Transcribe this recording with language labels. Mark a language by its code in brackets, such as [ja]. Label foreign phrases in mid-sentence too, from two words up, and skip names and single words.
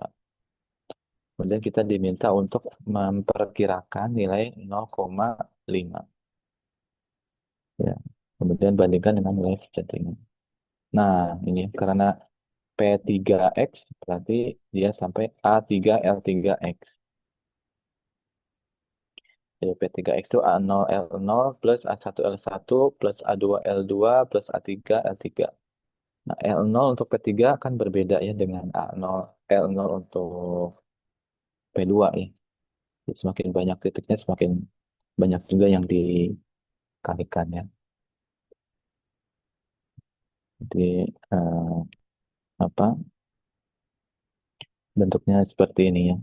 [id] Kemudian kita diminta untuk memperkirakan nilai 0,5. Ya. Kemudian bandingkan dengan nilai settingnya. Nah, ini karena P3X berarti dia sampai A3L3X. Jadi P3X itu A0L0 plus A1L1 plus A2L2 plus A3L3. Nah, L0 untuk P3 kan berbeda ya dengan A0, L0 untuk P2 ya. Jadi semakin banyak titiknya, semakin banyak juga yang dikalikan ya. Jadi eh, apa bentuknya seperti ini ya.